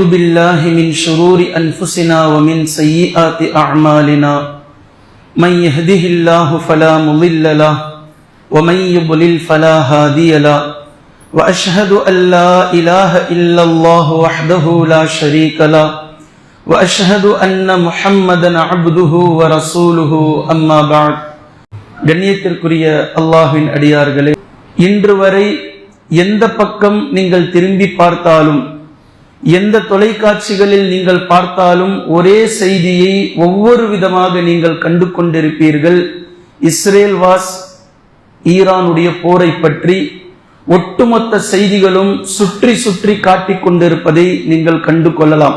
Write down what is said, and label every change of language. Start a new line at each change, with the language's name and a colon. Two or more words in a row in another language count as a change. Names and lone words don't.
Arabic: بالله من شرور أنفسنا ومن سيئات أعمالنا من يهده الله فلا مضل له ومن يضلل فلا هادي له وأشهد أن لا إله إلا الله وحده لا شريك له وأشهد أن محمدا عبده ورسوله أما بعد.
Tamil: கண்ணியத்திற்குரிய அல்லாஹ்வின் அடியார்களே, இன்று வரை எந்த பக்கம் நீங்கள் திரும்பி பார்த்தாலும், எந்த தொலைக்காட்சிகளில் நீங்கள் பார்த்தாலும் ஒரே செய்தியை ஒவ்வொரு விதமாக நீங்கள் கண்டு கொண்டிருப்பீர்கள். இஸ்ரேல் வாஸ் ஈரானுடைய போரை பற்றி ஒட்டுமொத்த செய்திகளும் சுற்றி சுற்றி காட்டிக் கொண்டிருப்பதை நீங்கள் கண்டு கொள்ளலாம்.